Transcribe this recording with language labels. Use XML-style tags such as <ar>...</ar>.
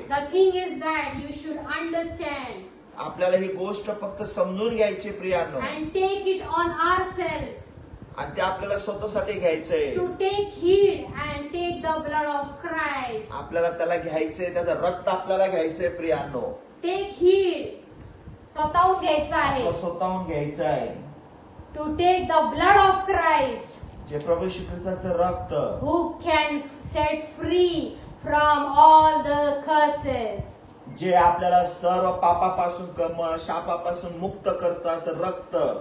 <en>The thing is that you should understand</en> <mr>आपल्याला ही गोष्ट फक्त समजून घ्यायची प्रियांनो,</mr> <en>and take it on ourselves.</en> <mr>आणि ते आपल्याला स्वतःसाठी घ्यायचंय.</mr> <en>To take heed and take the blood of Christ.</en> <mr>आपल्याला त्याला घ्यायचंय, त्याचं रक्त आपल्याला घ्यायचंय प्रियांनो.</mr> <en>Take heed.</en> <mr>स्वतःहून घ्यायचं आहे. स्वतःहून घ्यायचं आहे.</mr> <en>To take the blood of Christ.</en> <mr>जे प्रभू श्री ख्रिस्ताचं रक्त</mr> <en>Who can set free from all the curses.</en> <mr>जे आपल्याला सर्व पापापासून शापापासून मुक्त करतं असं रक्त.</mr>